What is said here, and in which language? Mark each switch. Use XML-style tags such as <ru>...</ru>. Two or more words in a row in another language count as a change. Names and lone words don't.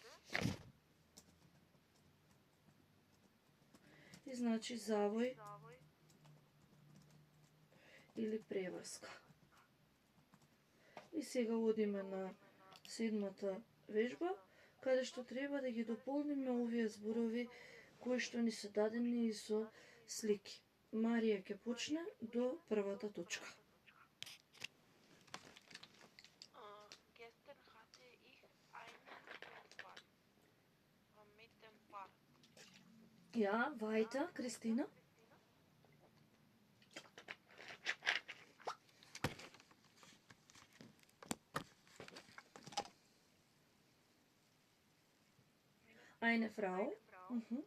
<mk>И значи завој или преврска. И сега одиме на седмата вежба, каде што треба да ги дополниме овие зборови кои што ни се дадени и со слики. Марија ќе почне до првата точка.</mk> <de>Gestern hatte ich einen Unfall mit dem Fahrrad. Ja, weiter, Christina. Eine Frau. Mhm.</de>